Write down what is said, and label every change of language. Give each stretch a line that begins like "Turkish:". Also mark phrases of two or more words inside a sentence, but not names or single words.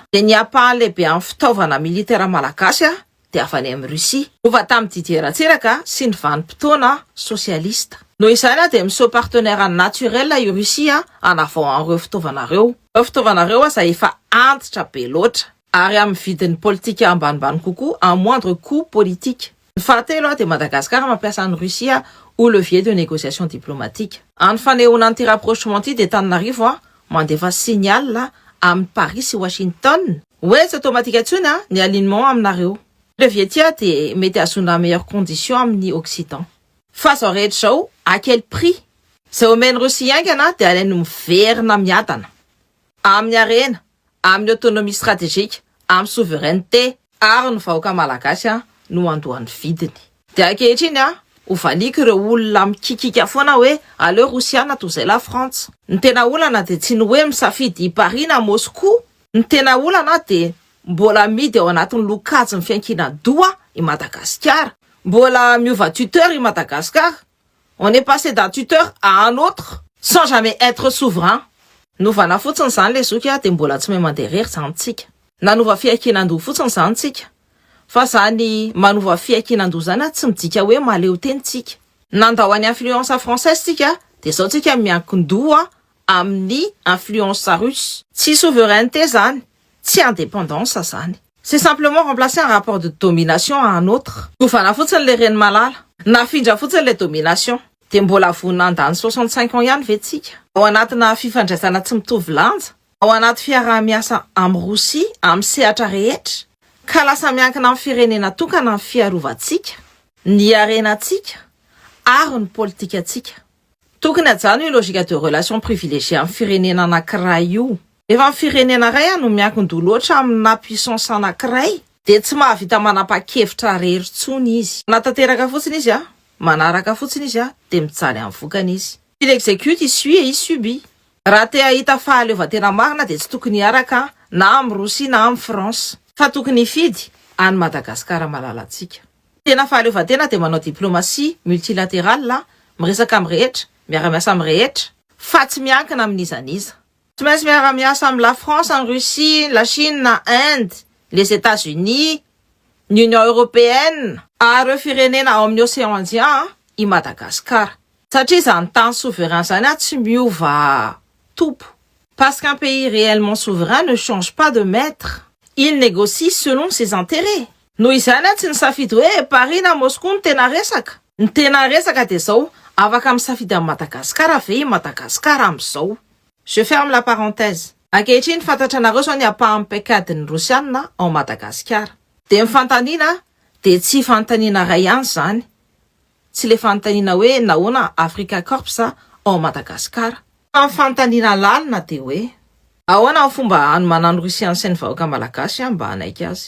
Malagasy: Dia ny ampahany lehibe amin'ny fitaovana militaire malagasy dia avy any amin'ny Russie. Ova tamin'ny Didier Ratsiraka sy ny vanim-potoana sosialista. Noho izany dia miseho
French: partenaire naturel
Malagasy: i Russie hanavao an'ireo fitaovana ireo. Ireo fitaovana ireo izay efa antitra be loatra ary amin'ny vidiny politika ambanimbany kokoa
French: à moindre coût politique.
Malagasy: Ny fahatelo dia Madagascar mampiasa ny Russie
French: au levier de négociation diplomatique.
Malagasy: Amin'ny fanehoana an'ity rapprochement ity dia Antananarivo mandefa signal amin'ny Paris sy Washington hoe tsy automatique intsony ny alignement aminareo. Levier ity dia mety azona
French: meilleure condition
Malagasy: amin'ny Occident. Fa zao rehetra zao,
French: à quel prix?
Malagasy: Izay omeny Russie aingana dia alainy miverina miadana amin'ny arena, amin'ny
French: autonomie stratégique,
Malagasy: amin'ny souveraineté ary ny vahoaka malagasy no andohan'ny vidiny. Dia ankehitriny ho valiko ireo olona mikikika foana hoe aleo Rosiana toy izay la France. Ny tena olana dia tsy ny hoe misafidy Paris na Moscou. Ny tena olana dia mbola midy ao anatin'ny lokajy ny fiankinan-doha i Madagascar. Mbola miova tuteur i Madagascar.
French: On est passé d'un tuteur à un autre sans jamais être souverain.
Malagasy: Novana fotsiny zany le zoky dia mbola tsy mahay mandeha rery zany tsika. Nanova fiankinan-doha fotsiny zany tsika. fa zany manova fiakinan-dozana tsy midika hoe maleo tenitsika. Nandao any
French: influence française
Malagasy: tsika de zao tsika miankin-doha amin'ny
French: influence russe.
Malagasy: Tsy souveraineté zany, tsy indépendance zany.
French: C'est simplement remplacer un rapport de domination à un autre.
Malagasy: Dovana fotsiny le reny malala, nafindra fotsiny le domination. De mbola vonandany 65 ans ihany vetsika. Ao anatina fifandraisana tsy mitovy lanja, ao anaty fiaraha-miasa amin'ny Rosia, amin'ny sehatra rehetra, ka lasa miankina amin'ny firenena tokana amin'ny fiarovantsika, ny arenatsika, ary ny politikatsika. Tokony ajano io logika
French: de relation privilégiée
Malagasy: amin'ny firenena anankiray io. Efa amin'ny firenena ray no miankin-doha loatra amina puissance anankiray, de tsy mahavita manapa-kevitra rery tsony izy. Manatanteraka fotsiny izy manaraka fotsiny izy de mijaly amin'ny vokany izy.
French: Il exécute, il suit et il subit.
Malagasy: Raha te ahita fahaleovantena marina de tsy tokony hiaraka na amin'ny Rosia na amin'ny France, fa tokony hifidy any Madagasikara malalatsika. Tena fahaleovantena de manao
French: diplomatie multilatérale,
Malagasy: miresaka amin'ny rehetra, miara-miasa amin'ny rehetra, fa tsy miankina amin'izaniza. Tsy maintsy miara-miasa amin'ny la France, en Russie, la Chine, na Inde, les États-Unis, l'Union européenne, ary ireo firenena ao amin'ny océan Indien, i Madagasikara. Satria zany tany souverain zany tsy miova topo.
French: Parce qu'un pays réellement souverain ne change pas de maître. Il négocie selon ses intérêts.
Malagasy: Noho izany tsy nisafidy hoe Paris na Moscou ny tena resaka. Ny tena resaka de zao, afaka misafidy amin'ny Madagasikara ve i Madagasikara amin'izao.
French: Je ferme la parenthèse.
Malagasy: Ankehitriny fantatra anareo zao ny apahan'ny paikadin'ny Rosiana ao Madagasikara. De mifantaniana de tsy fantaniana ray ihany zany. Tsy le fantaniana hoe nahoana Africa Corps ao Madagasikara. Fa mifantaniana lalina de hoe ahoana ny fomba hanomanan'ny Rosia sy ny vahoaka malagasy mba hanaiky azy.